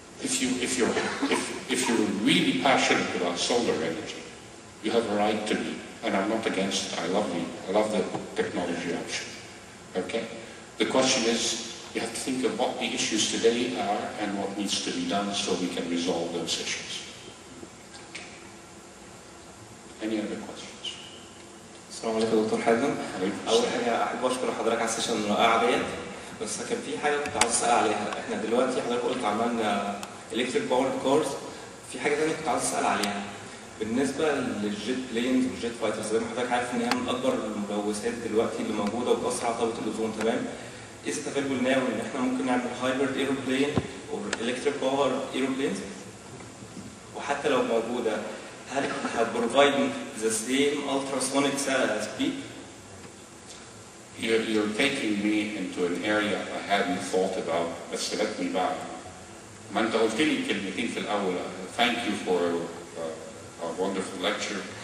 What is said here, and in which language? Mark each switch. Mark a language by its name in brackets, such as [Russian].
[English] If you're really passionate about solar energy, you have a right to be, and I'm not against it. I love the technology option. Okay? The question is, you have to think of what the issues today are and what needs to be done so we can resolve those issues. Okay. Any other questions? [Arabic] السلام عليكم دكتور حازم. أول حاجة أحب أشكر حضرتك على السيشن الرائعة ديت، بس كان في حاجة كنت عاوز أسأل عليها. إحنا دلوقتي حضرتك قلت عملنا [English] electric powered cars، [Arabic] في حاجة تانية كنت عاوز أسأل عليها. بالنسبة للجيت بلينز والجيت فايترز، زي ما حضرتك عارف إن هي من أكبر الملوثات دلوقتي اللي موجودة وبتأثر على طبقة الأوزون، تمام؟ [English] Is it available now [Arabic] إن إحنا ممكن نعمل [English] hybrid aeroplane or electric powered aeroplanes؟ [Arabic] وحتى لو موجودة، هل [English] providing the same ultrasonic speed؟ You're taking me into an area I hadn't thought about, بس let me back. [Arabic] ما أنت قلت لي كلمتين في الأول. [English] Thank you for a wonderful lecture.